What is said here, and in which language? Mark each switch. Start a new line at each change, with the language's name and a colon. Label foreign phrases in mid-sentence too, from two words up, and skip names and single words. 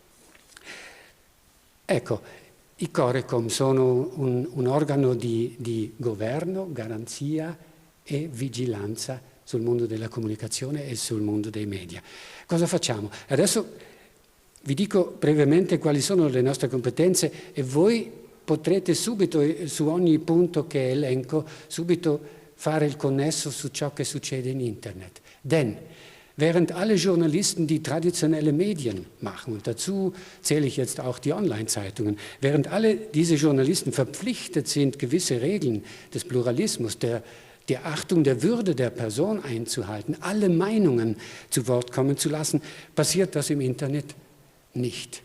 Italian: Ecco, i Corecom sono un organo di governo, garanzia e vigilanza sul mondo della comunicazione e sul mondo dei media. Cosa facciamo? Adesso vi dico brevemente quali sono le nostre competenze e voi potrete subito, su ogni punto che elenco, subito fare il connesso su ciò che succede in Internet.
German: Denn während alle Journalisten die traditionelle Medien machen, und dazu zähle ich jetzt auch die Online-Zeitungen, während alle diese Journalisten verpflichtet sind, gewisse Regeln des Pluralismus, der Achtung der Würde der Person einzuhalten, alle Meinungen zu Wort kommen zu lassen, passiert das im Internet nicht.